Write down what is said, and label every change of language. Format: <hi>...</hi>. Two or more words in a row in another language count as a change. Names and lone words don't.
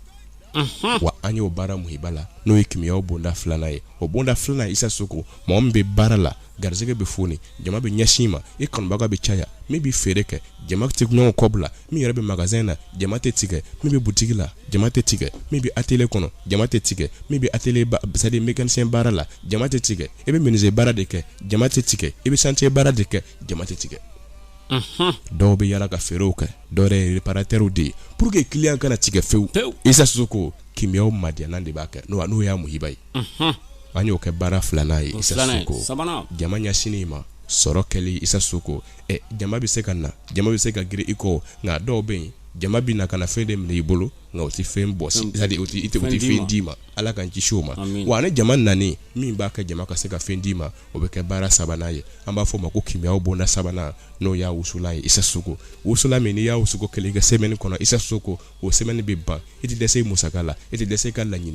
<bm>wa an y'o baara muhiba la n'o ye kimiyaw bonda 2nan ye o bonda 2nan Isa Soko mɔgɔ min bɛ baara la garisɛgɛ bɛ foni jama bɛ ɲɛsin ma i kanubaga bɛ caya min bɛ feere kɛ jama tɛ ɲɔgɔn kɔ bila min yɛrɛ bɛ magasin na jama tɛ tigɛ min bɛ butigi la jama tɛ tigɛ min bɛ atelier kɔnɔ jama tɛ tigɛ min bɛ atelier</bm> <fr>c'est-à-dire mécanicien</fr> <bm>baara la jama tɛ tigɛ i bɛ menuisier baara de kɛ jama tɛ tigɛ i bɛ chantier baara de kɛ jama tɛ tigɛ dɔw bɛ yala ka feerew kɛ dɔw yɛrɛ ye réparateur de ye</bm> <fr>pour que client</fr> <bm>kana tigɛ fewu Isa Soko kimiyaw madiana de b'a kɛ n'o y'a muhiba ye an y'o kɛ baara 2nan ye Isa Soko jama ɲɛsinin ma sɔrɔ kɛli Isa Soko jama bɛ se ka na jama bɛ se ka girin i kɔ nka dɔw bɛ yen jama bɛ na ka na fɛn de minɛ i bolo nka o tɛ fɛn bɔ c'est-à-dire o tɛ fɛn d'i ma Ala k'an kisi o ma wa ni jama nani min b'a kɛ jama ka se ka fɛn d'i ma o bɛ kɛ baara 3nan ye an b'a fɔ o ma ko kimiyaw bonda 3nan n'o y'a wusula ye Isa Soko wusula min n'i y'a wusuko kelen i ka semaine kɔnɔ Isa Soko o semaine bɛ ban i tɛ dɛsɛ i musaka la i tɛ dɛsɛ i ka laɲini</bm>